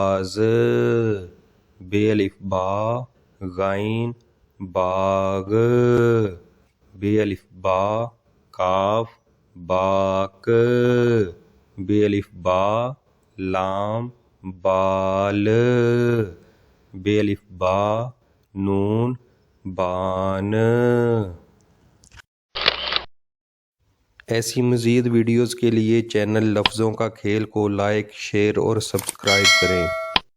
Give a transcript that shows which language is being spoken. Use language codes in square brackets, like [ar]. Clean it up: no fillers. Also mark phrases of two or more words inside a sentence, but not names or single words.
[ur] بے الف با غین باغ، بے الف با، کاف باک، بے الف با، لام بال، بے الف با, نون بان. ایسی مزید ویڈیوز کے لیے چینل لفظوں کا کھیل کو لائک، شیئر اور سبسکرائب کریں.